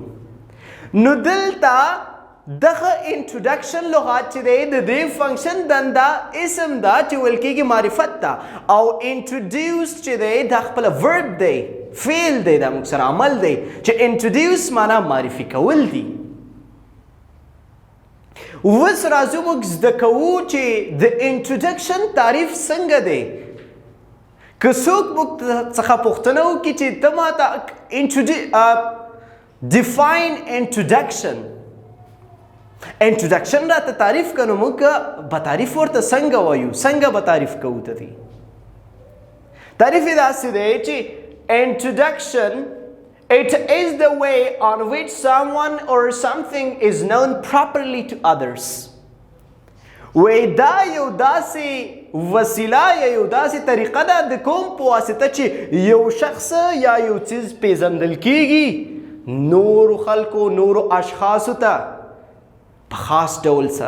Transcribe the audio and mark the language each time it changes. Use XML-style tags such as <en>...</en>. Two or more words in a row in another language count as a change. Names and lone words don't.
<ps>نو دلته دغه انټروډکشن لغات چې دی د دې فنکشن دنده اسم ده چې ویل کېږي معرفت ده، او انټروډیوس چې دی دا خپله ورب دی، فعل دی، دا موږ سره عمل دی چې انټروډیوس معنا معرفي کول دي. اوس راځو موږ زده کوو چې د انټروډکشن تعریف څنګه دی. که څوک موږ څخه پوښتنه وکړي چې ته ماته</ps> <en>define introduction</en> <ps>راته تعریف کنو موږ به تعریف ورته څنګه وایو، څنګه به تعریف کوو ته دی. تعریف یې داسې دی چې</ps> <en>introduction it is the way on which someone or something is known properly to others.</en> <ps>وای دا یو داسې وسیله یا یو داسې طریقه ده د کوم په واسطه چې یو شخص یا یو څیز پیژندل کیږي نورو خلکو، نورو اشخاصو ته په خاص ډول سره.</ps>